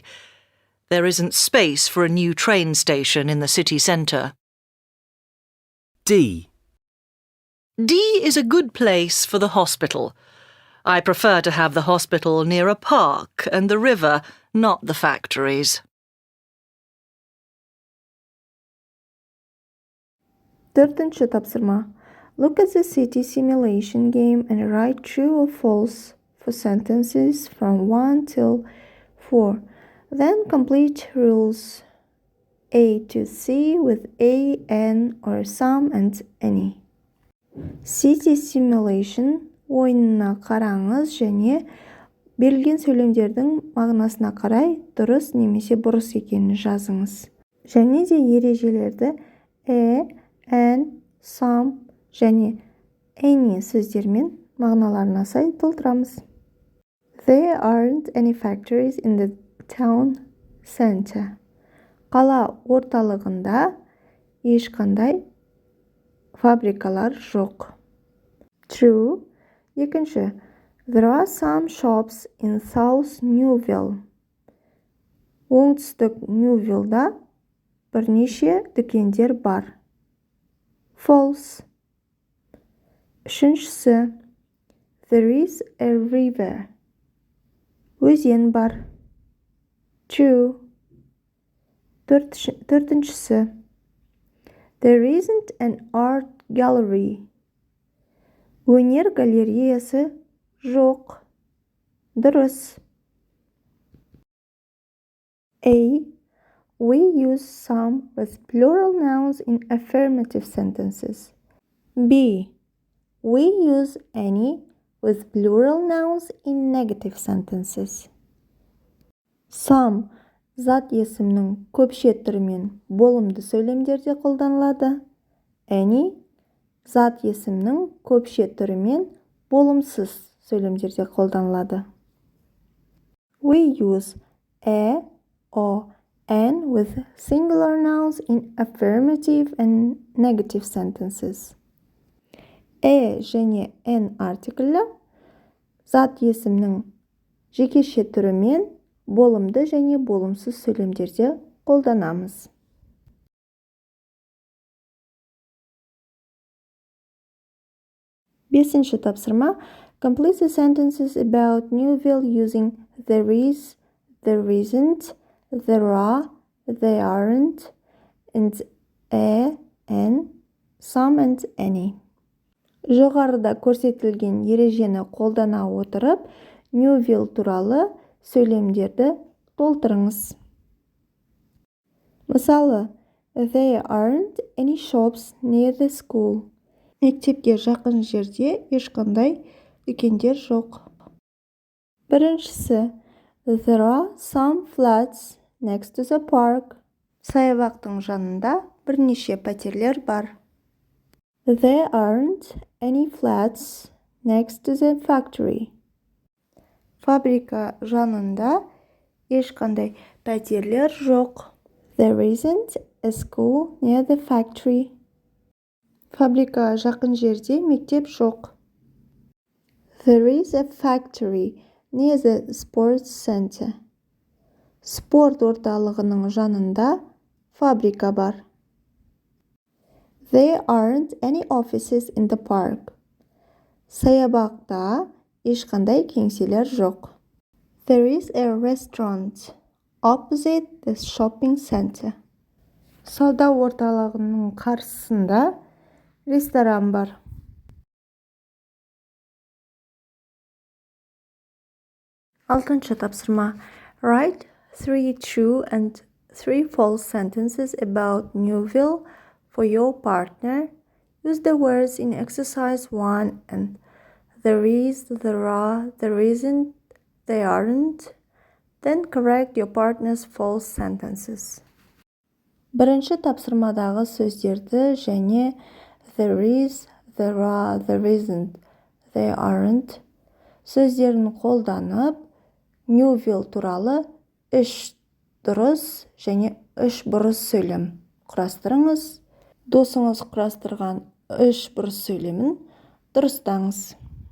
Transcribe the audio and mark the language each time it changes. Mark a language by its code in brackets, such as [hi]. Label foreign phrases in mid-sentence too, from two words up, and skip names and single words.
[en] There isn't space for a new train station in the city centre. D. D is a good place for the hospital. I prefer to have the hospital near a park and the river, not the factories. [kk] 4-ші тапсырма. [en] Look at the city simulation game and write true or false for sentences from 1 till 4. Then complete rules A to C with A, N, or some and any. [kk] City simulation ойынына қараңыз және берілген сөйлемдердің мағынасына қарай дұрыс немесе бұрыс екенін жазыңыз. Және де ережелерді N, some және any сөздермен мағыналарына сай толтырамыз. [en] There aren't any factories in the town center. [kk] Қала орталығында ешқандай фабрикалар жоқ. [en] True. 2-ші. There are some shops in South Newville. [kk] Оңтүстік Ньювиллда бірнеше дүкендер бар. [en] False. 3-шісі. There is a river. [kk] Өзен бар. [en] True. 4-шісі. There isn't an art gallery. [kk] Өнер галереясы жоқ. Дұрыс. [en] A. We use some with plural nouns in affirmative sentences. B. We use any with plural nouns in negative sentences. [kk] Some зат есімнің көпше түрімен болымды сөйлемдерде қолданылады. Any зат есімнің көпше түрімен болымсыз сөйлемдерде қолданылады. [en] We use a or an with singular nouns in affirmative and negative sentences. [kk] және n артиклі зат есімнің жекеше түрімен болымды және болымсыз сөйлемдерде қолданамыз. Бесінші тапсырма. [en] Complete the sentences about Newville using there is, there isn't, there are, they aren't, and a, an, some and any. [kk] Жоғарыда көрсетілген ережені қолдана отырып, Newville туралы сөйлемдерді толтырыңыз. Мысалы, [en] there aren't any shops near the school. [kk] Мектепке жақын жерде ешқандай дүкендер жоқ. Біріншісі, [en] there are some flats next to the park. [kk] Саябақтың жанында бірнеше пәтерлер бар. [en] There aren't any flats next to the factory. [kk] Фабрика жанында ешқандай пәтерлер жоқ. [en] There isn't a school near the factory. [kk] Фабрика жақын жерде мектеп жоқ. [en] There is a factory near the sports center. [kk] Спорт орталығының жанында фабрика бар. [en] There aren't any offices in the park. [kk] Саябақта ешқандай кеңселер жоқ. [en] There is a restaurant opposite the shopping center. [kk] Сауда орталығының қарсысында ресторан бар. Алтыншы тапсырма. [en] Write 3 true and 3 false sentences about Newville for your partner. Use the words in exercise 1 and there is, there are, there isn't, they aren't. Then correct your partner's false sentences. [kk] Бірінші тапсырмадағы сөздерді және [en] there is, there are, there isn't, they aren't [kk] сөздерін қолданып, Newville туралы 3 дұрыс және 3 бұрыс сөйлем құрастырыңыз. Досыңыз құрастырған 3 бұрыс сөйлемін дұрыстаңыз.